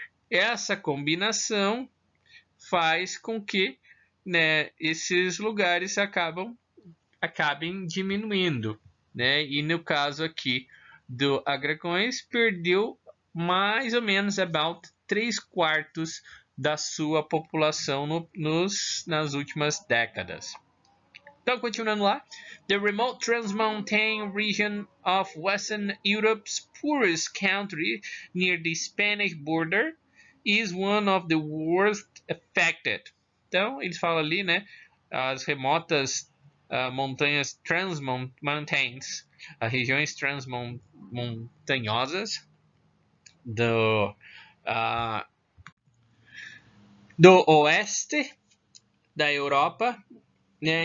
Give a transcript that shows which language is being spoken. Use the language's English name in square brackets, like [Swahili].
[Portuguese] Essa combinação faz com que, né, esses lugares acabem diminuindo, né? E no caso aqui do Agrações, perdeu mais ou menos about 3/4 da sua população nas últimas décadas. Então, continuando lá, [English] the remote transmontane region of Western Europe's poorest country near the Spanish border is one of the worst affected. [Portuguese] Então, eles falam ali, né, as remotas montanhas transmontanes, as regiões transmontanhosas do oeste da Europa, né?